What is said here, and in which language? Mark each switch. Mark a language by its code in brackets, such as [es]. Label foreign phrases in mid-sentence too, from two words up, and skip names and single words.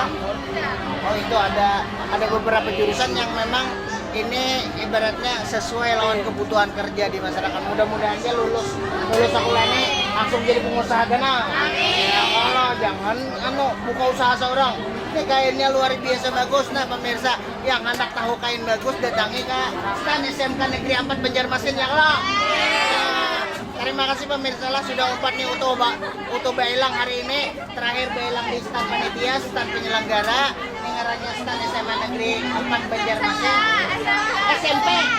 [id] Oh itu ada beberapa jurusan yang memang ini ibaratnya sesuai lawan kebutuhan kerja di masyarakat. Mudah-mudahan dia lulus sekolah ini langsung jadi pengusaha gana. Ya Allah, jangan buka usaha seorang. Ini kainnya luar biasa bagus. Nah pemirsa yang anak tahu kain bagus datangi ke stand SMK Negeri 4 Banjarmasin ya Allah. [bjn] Terima kasih pemirsa lah sudah umpat nih utuh bailang hari ini. Terakhir bailang di stand panitia, stand penyelenggara. Ini ngarannya stand SMA Negeri 4 Banjarmasin. [id] SMP.